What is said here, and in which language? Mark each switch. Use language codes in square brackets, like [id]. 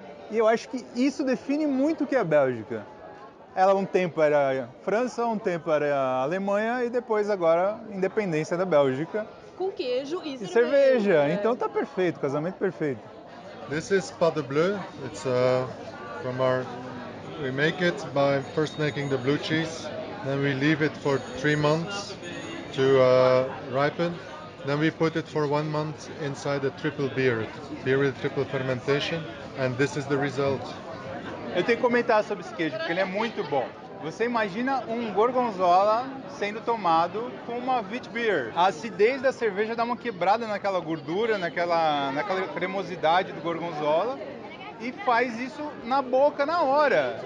[pt] E eu acho que isso define muito o que é a Bélgica. Ela um tempo era França, um tempo era Alemanha e depois agora independência da Bélgica. Com queijo e cerveja. Então tá perfeito, casamento perfeito. [en] This is Pâte Bleu. It's from our. We make it by first making the blue cheese, then we leave it for 3 months to ripen. Then we put it for 1 month inside a triple beer with triple fermentation, and this is the result. [pt] Eu tenho que comentar sobre esse queijo, porque ele é muito bom. Você imagina um gorgonzola sendo tomado com uma wheat beer. A acidez da cerveja dá uma quebrada naquela gordura, naquela cremosidade do gorgonzola e faz isso na boca na hora.